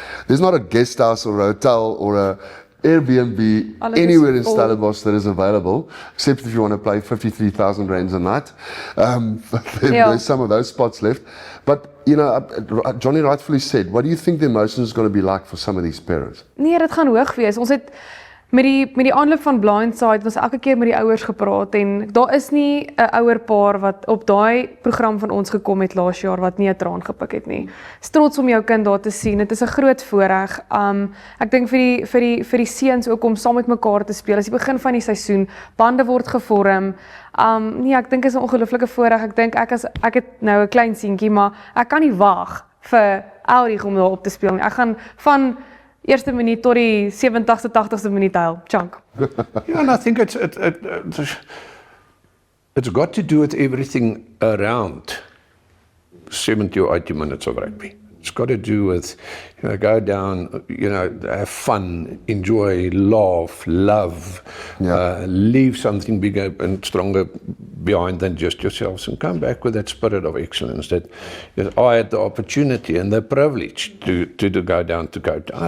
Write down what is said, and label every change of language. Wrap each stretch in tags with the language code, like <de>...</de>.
<en>There's not a guest house or a hotel or a Airbnb anywhere in Stellenbosch that is available, except if you want to pay 53,000 rands a night. There's some of those spots left. But, Johnny rightfully said, what do you think the emotion is going to be like for some of these parents?</en> <af>Nee, dit gaan hoog wees. Ons het met die aanloop van Blindside ons elke keer met die ouers gepraat en daar is nie 'n ouer paar wat op daai program van ons gekom het laas jaar wat nie 'n traan gepik het nie. Trots om jou kind daar te sien. Dit is 'n groot voorreg. Ek dink vir die seuns ook om saam met mekaar te speel. As die begin van die seisoen, bande word gevorm. Nee, ek dink is 'n ongelooflike voorreg. Ek dink ek het nou 'n klein seentjie, maar ek kan nie wag vir Elrig om daar op te speel nie. Ek gaan van eerste minuut tot die 70ste, 80ste minuut huil. Chunk.</af> <en>Yeah, and I think it's got to do with everything around 70 or 80 minutes of rugby. It's got to do with, go down, have fun, enjoy, laugh, love, leave something bigger and stronger behind than just yourselves, and come back with that spirit of excellence that I had the opportunity and the privilege to go down to Cape Town.</en>